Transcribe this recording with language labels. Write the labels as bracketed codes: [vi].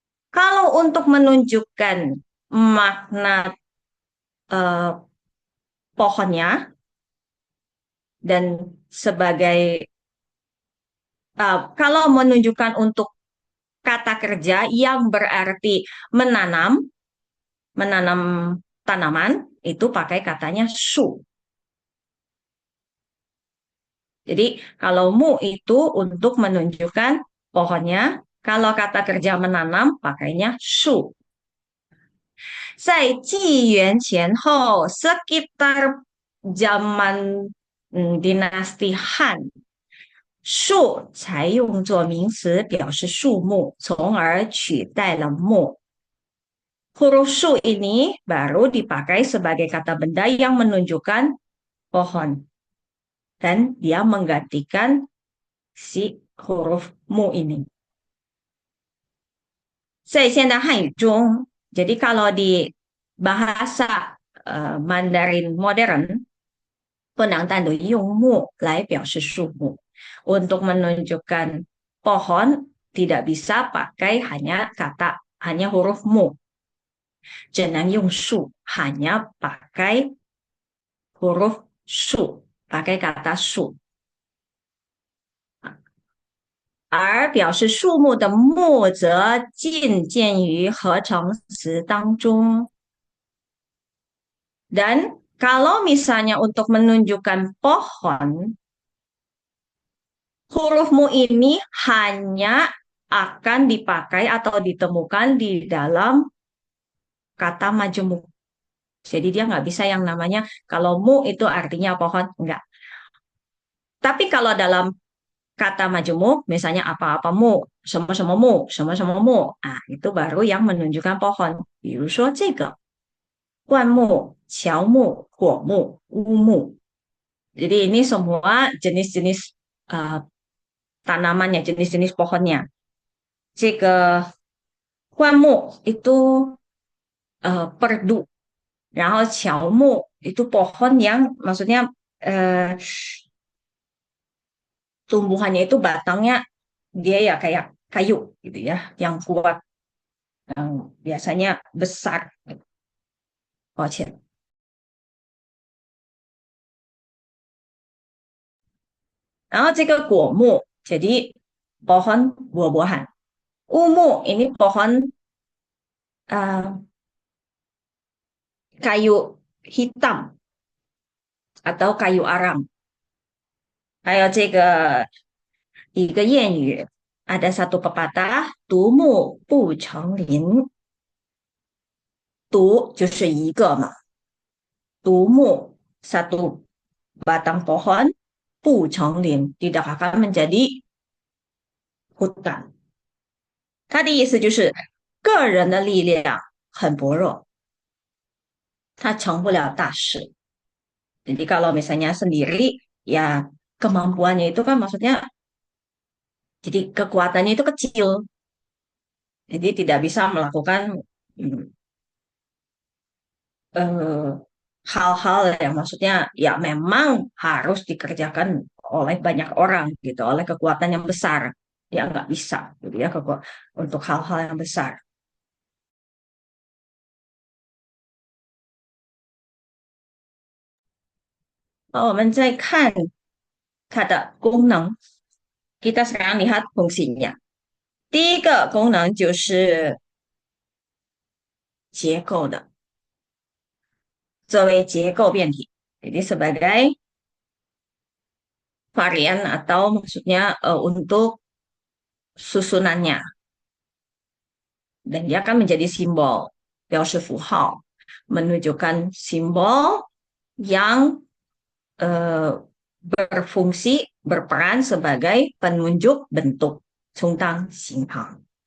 [id] Kalau untuk menunjukkan makna pohonnya dan sebagai kalau menunjukkan untuk kata kerja yang berarti menanam tanaman, itu pakai katanya su. Jadi kalau mu itu untuk menunjukkan pohonnya, kalau kata kerja menanam pakainya su. [zh] 在纪元前后 [id] sekitar zaman dinasti Han, [zh] 树才用作名词表示树木，从而取代了木. [id] Huruf su ini baru dipakai sebagai kata benda yang menunjukkan pohon. Dan dia menggantikan si huruf mu ini. [zh] 在现代汉语中, [id] jadi kalau di bahasa Mandarin modern, [zh] 不能单独用木来表示树木. [id] Untuk menunjukkan pohon tidak bisa pakai hanya huruf mu. [zh] 只能用树, [id] hanya pakai huruf su, pakai kata su. [zh] 而表示树木的木则尽见于合成词当中. [id] Dan kalau misalnya untuk menunjukkan pohon, huruf mu ini hanya akan dipakai atau ditemukan di dalam kata majemuk. Jadi dia nggak bisa yang namanya, kalau mu itu artinya pohon, enggak. Tapi kalau dalam kata majemuk, misalnya apa-apa mu, semua-semua mu, semua-semua mu, itu baru yang menunjukkan pohon. [zh] 比如说这个灌木、乔木、果木、乌木. [id] Jadi ini semua jenis-jenis tanamannya, jenis-jenis pohonnya. [zh] 这个灌木 [id] itu perdu. [zh] 然后乔木 [id] itu pohon yang maksudnya tumbuhannya itu batangnya dia ya kayak kayu gitu ya, yang kuat, yang biasanya besar. [zh] 抱歉。然后这个果木 [id] jadi pohon buah-buahan. Umu ini pohon kayu hitam atau kayu aram. [zh] 还有这个一个谚语， [id] ada satu pepatah, [zh] 独木不成林，独就是一个嘛，独木 [id] satu batang pohon [zh] 不成林 [id] tidak akan menjadi hutan。 [zh] 它的意思就是个人的力量很薄弱，它成不了大事。 [id] Jadi kalau misalnya sendiri, ya kemampuannya itu kan maksudnya, jadi kekuatannya itu kecil. Jadi tidak bisa melakukan mm, eh, hal-hal yang maksudnya ya memang harus dikerjakan oleh banyak orang gitu, oleh kekuatan yang besar. Ya nggak bisa gitu ya untuk hal-hal yang besar. [zh] 好，我们再看它的功能。 [id] Kita sekarang lihat fungsinya. [zh] 第一个功能就是结构的，作为结构变体。 [id] Jadi sebagai varian atau maksudnya untuk susunannya. Dan dia akan menjadi simbol, [zh] 标识符号, [id] menunjukkan simbol yang berfungsi, berperan sebagai penunjuk bentuk, [zh] 充当形旁。